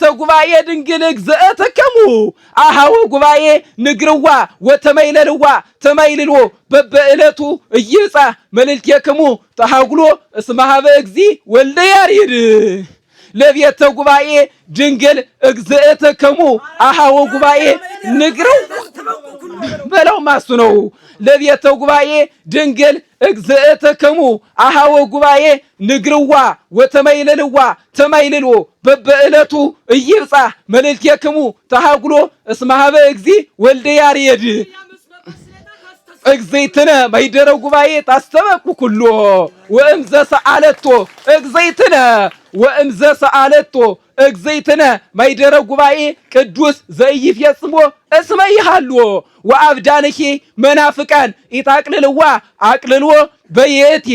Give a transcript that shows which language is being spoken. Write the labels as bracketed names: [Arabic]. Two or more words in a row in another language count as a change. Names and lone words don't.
[Geez] ጉባኤ ድንግል እግዚእትከሙ አሃው ጉባኤ ንግርዋ ወተመይለልዋ ተመይልሎ በበእለቱ እይጻ መልልቴክሙ ተሃጉሎ እስመ ኀበ እግዚ ወልደ ያሬድ ለቤተ ጉባኤ ድንግል እግዚእትከሙ አሃው ጉባኤ ንግረው [Amharic] በለው ማሱ ነው [Geez] ለቤተ ጉባኤ ድንግል እግዚእትከሙ አሃው ጉባኤ ንግርዋ ወተመይለልዋ ተመይልሎ በበእለቱ እይብጻ መልልቴክሙ ተሃጉሎ እስመ ኀበ እግዚ ወልደ ያሬድ እግዚእትነ ማይደረ ጉባኤ ታስተበቁ ኩሎ ወእምዘ ሰአለቶ እግዚእትነ ወእምዘ ሰአለቶ እግዚእትነ ማይደረ ጉባኤ ቅዱስ ዘይፈጽሞ እስመ ይሃሎ ወአብዳንኪ መናፍቃን ኢታቅልልዋ አቅልልዎ በየቲ